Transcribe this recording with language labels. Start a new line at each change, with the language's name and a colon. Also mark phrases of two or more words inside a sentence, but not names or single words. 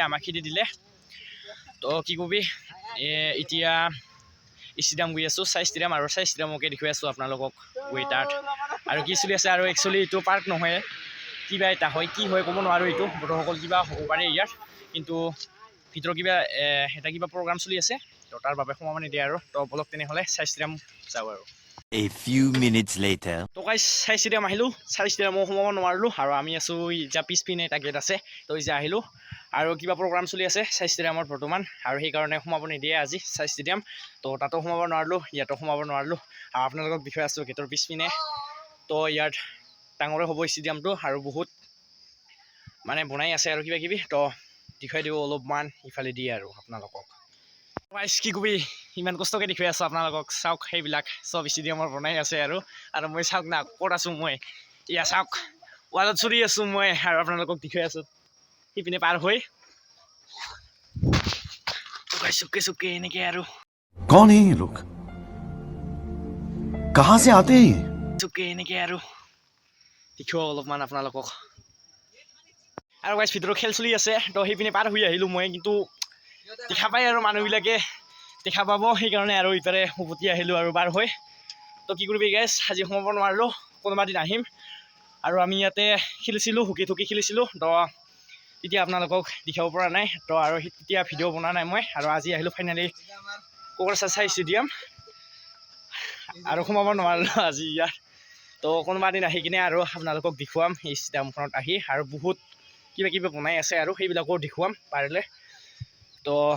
Assamese: আমাক খেদি দিলে তো কি কবি এতিয়া ষ্টেডিয়াম গৈ আছো চাই ষ্টেডিয়াম আৰু চাই ষ্টেডিয়ামকে দেখুৱাই আছো আপোনালোকক তাত আৰু কি চলি আছে আৰু একচুৱেলি এইটো পাৰ্ক নহয় কিবা এটা হয় কি হয় ক'ব নোৱাৰো এইটো বড়োসকল কিবা হ'ব পাৰে ইয়াত কিন্তু ভিতৰত কিবা প্ৰগ্ৰাম চলি আছে তো তাৰ বাবে সোমাব নিদিয়ে আৰু তো বলক তেনেহ'লে চাই ষ্টেডিয়াম যাওঁ আৰু
English: A few minutes later.
Assamese: তো গাইজ চাই ষ্টেডিয়াম আহিলো চাই ষ্টেডিয়ামো সোমাব নোৱাৰিলো আৰু আমি আছো এতিয়া পিছপিনে এটা গেট আছে তো এতিয়া আহিলো আৰু কিবা প্ৰগ্ৰাম চলি আছে চাই ষ্টেডিয়ামত বৰ্তমান আৰু সেইকাৰণে সোমাব নিদিয়ে আজি চাই ষ্টেডিয়াম তো তাতো সোমাব নোৱাৰিলো ইয়াতো সোমাব নোৱাৰিলো আৰু আপোনালোকক দেখুৱাই আছো গেটৰ পিছপিনে তো ইয়াত ডাঙৰে হ'ব ষ্টেডিয়ামটো আৰু বহুত মানে বনাই আছে আৰু কিবা কিবি তো দেখুৱাই দিব অলপমান ইফালে দিয়ে আৰু আপোনালোকক কি কবি ইমান কষ্টকৈ দেখুৱাই আছো আপোনালোকক চাওক সেইবিলাক চব ষ্টেডিয়ামৰ বনাই আছে আৰু মই চাওক না ক'ত আছো মই এয়া চাওক ৱালত চৰি আছো মই আৰু আপোনালোকক দেখুৱাই আছো সিপিনে পাৰ হৈ চুকে এনেকৈ আৰু
Hindi: कौन है ये लोग कहां से आते हैं
Assamese: চুকে এনেকৈ আৰু দেখুৱাও অলপমান আপোনালোকক আৰু গাইজ ভিতৰত খেল চলি আছে তো সেইপিনে পাৰ হৈ আহিলোঁ মই কিন্তু দেখা পাই আৰু মানুহবিলাকে দেখা পাব সেইকাৰণে আৰু ইফালে উভতি আহিলোঁ আৰু পাৰ হৈ তো কি কৰিবি গাইজ আজি সোমাব নোৱাৰিলোঁ কোনোবা দিন আহিম আৰু আমি ইয়াতে খেলিছিলোঁ হুকি থুকি খেলিছিলোঁ তো তেতিয়া আপোনালোকক দেখাব পৰা নাই তো আৰু তেতিয়া ভিডিঅ' বনোৱা নাই মই আৰু আজি আহিলোঁ ফাইনেলি কোকৰাঝাৰ ষ্টেডিয়াম আৰু সোমাব নোৱাৰিলোঁ আজি ইয়াত তো কোনোবা দিন আহি কিনে আৰু আপোনালোকক দেখুৱাম এই ষ্টেডিয়ামখনত আহি আৰু বহুত কিবা বনাই আছে আৰু সেইবিলাকো দেখুৱাম পাৰিলে তো